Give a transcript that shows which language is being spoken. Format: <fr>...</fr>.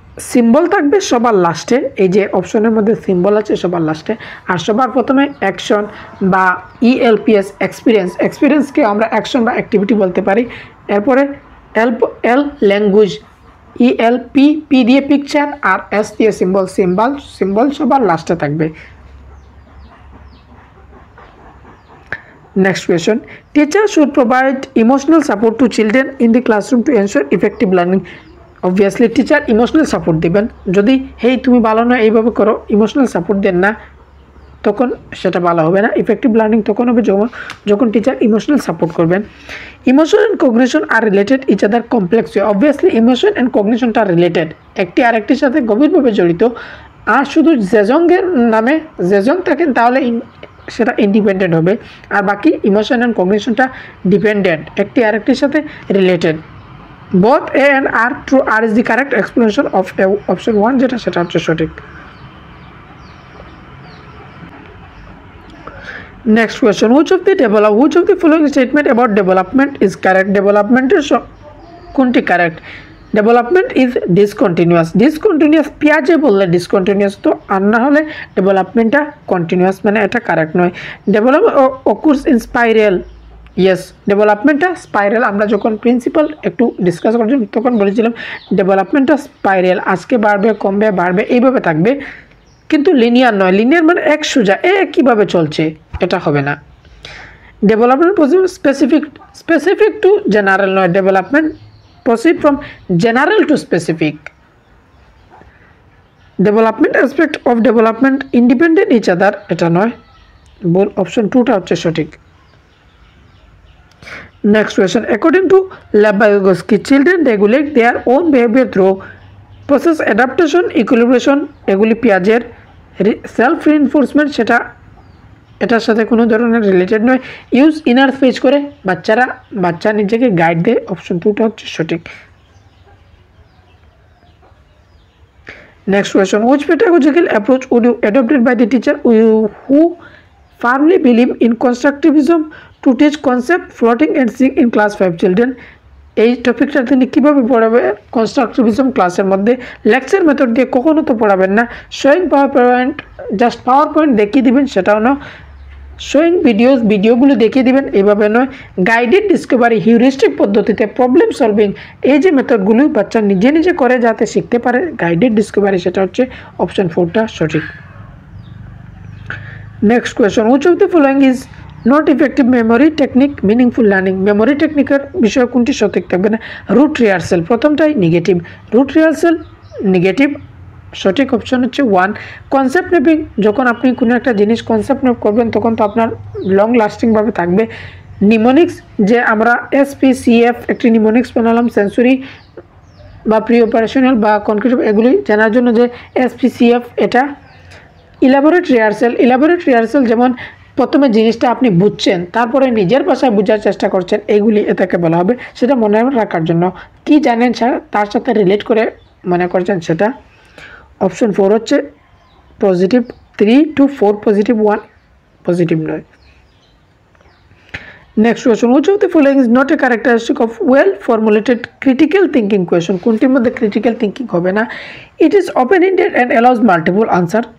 <bn>Symbol থাকবে সবার লাস্টে, এই যে অপশনের মধ্যে সিম্বল আছে সবার লাস্টে, আর সবার প্রথমে অ্যাকশন বা ELPS এক্সপিরিয়েন্সকে আমরা অ্যাকশন বা অ্যাক্টিভিটি বলতে পারি। এরপরে এল ল্যাঙ্গুয়েজ, ELP দিয়ে পিকচার, আর S দিয়ে সিম্বল সবার লাস্টে থাকবে।</bn> <en>Next question. Teacher should provide emotional support to children in the classroom to ensure effective learning. Obviously teacher emotional support</en> <bn>দিবেন। যদি হেই তুমি ভালো না এইভাবে করো, ইমোশনাল সাপোর্ট দেন না, তখন সেটা ভালো হবে না। ইফেক্টিভ লার্নিং তখন হবে যখন টিচার ইমোশনাল সাপোর্ট করবেন। Emotion and cognition আর related each other complex way. Obviously emotion and কগনিশনটা related, একটি আরেকটির সাথে গভীরভাবে জড়িত। আর শুধু জেজংয়ের নামে জেজং থাকেন তাহলে সেটা ইন্ডিপেন্ডেন্ট হবে, আর বাকি ইমোশন অ্যান্ড কগনিশনটা ডিপেন্ডেন্ট, একটি আরেকটির সাথে related.</bn> <en>both A and R true, R is the correct explanation of option 1</en> <bn>যেটা সেটা হচ্ছে সঠিক।</bn> <en>Next question, which of the following statement about development is correct?</en> <bn>Development এর কোনটি correct?</bn> <en>Development is discontinuous</en> <bn>পিয়াজে বললে discontinuous, তো আর না হলে ডেভেলপমেন্টটা কন্টিনিউয়াস, মানে এটা কারেক্ট নয়। Development</bn> <en>occurs in spiral,</en> <bn>yes ডেভেলপমেন্টটা spiral. আমরা যখন প্রিন্সিপাল একটু ডিসকাস করছিলাম তখন বলেছিলাম ডেভেলপমেন্টটা স্পাইরাল, আজকে বাড়বে কমবে বাড়বে এইভাবে থাকবে, কিন্তু লিনিয়ার নয়। লিনিয়ার মানে এক সোজা কীভাবে চলছে, এটা হবে না। ডেভেলপমেন্ট স্পেসিফিক টু জেনারেল নয়, development</bn> <en>proceed from general to specific. Development aspect of development independent each other,</en> <bn>এটা নয়, বল অপশন 2টা হচ্ছে সঠিক।</bn> <en>Next question, according to Vygotsky, children regulate their own behavior through process adaptation, equilibration,</en> <bn>এগুলি পিয়াজের। Self reinforcement সেটা এটার সাথে কোনো ধরনের রিলেটেড নয়। ইউজ ইনার স্পেস করে বাচ্চা নিজেকে গাইড দেয়, অপশন 2টা হচ্ছে সঠিক।</bn> <en>Next question, which pedagogical approach would you adopted by the teacher who firmly believe in constructivism to teach concept floating and sing in class 5 children?</en> <bn>এই টপিকটা তিনি কীভাবে পড়াবে কনস্ট্রাকটিভিজম ক্লাসের মধ্যে? লেকচার মেথড দিয়ে কখনো তো পড়াবেন না। শোয়িং পাওয়ার পয়েন্ট দেখিয়ে দিবেন সেটাও না, শোয়িং ভিডিওগুলো দেখিয়ে দিবেন এইভাবে নয়। গাইডেড ডিসকভারি, হিউরিস্টিক পদ্ধতিতে প্রবলেম সলভিং, এই যে মেথডগুলো বাচ্চা নিজে করে যাতে শিখতে পারে, গাইডেড ডিসকভারি সেটা হচ্ছে অপশন 4টা সঠিক। Next question, which of the following is not effective memory technique meaningful learning? Memory টেকনিকের বিষয়ে কোনটি সঠিক থাকবে না? Root rehearsal, প্রথমটাই negative, root rehearsal negative, সঠিক অপশন হচ্ছে 1। কনসেপ্ট ম্যাপিং, যখন আপনি কোনো একটা জিনিস কনসেপ্ট ম্যাপ করবেন তখন তো আপনার লং লাস্টিংভাবে থাকবে। নিমোনিক্স, যে আমরা SPCF একটি নিমোনিক্স বানালাম, সেন্সরি বা প্রি অপারেশনাল বা কনক্রিট এগুলি জানার জন্য যে SPCF, এটা ইলাবোরেট রিহার্সাল যেমন প্রথমে জিনিসটা আপনি বুঝছেন তারপরে নিজের ভাষায় বোঝার চেষ্টা করছেন, এইগুলি এটাকে বলা হবে। সেটা মনে রাখার জন্য কি জানেন তার সাথে রিলেট করে মনে করছেন সেটা। অপশন 4 হচ্ছে পজিটিভ 3 to 4, পজিটিভ 1 পজিটিভ নয়।</bn> <en>Next question, which of the following is not a characteristic of well formulated critical thinking question?</en> <bn>কোনটির মধ্যে ক্রিটিক্যাল থিঙ্কিং হবে না?</bn> <en>It is open ended and allows multiple answer.</en>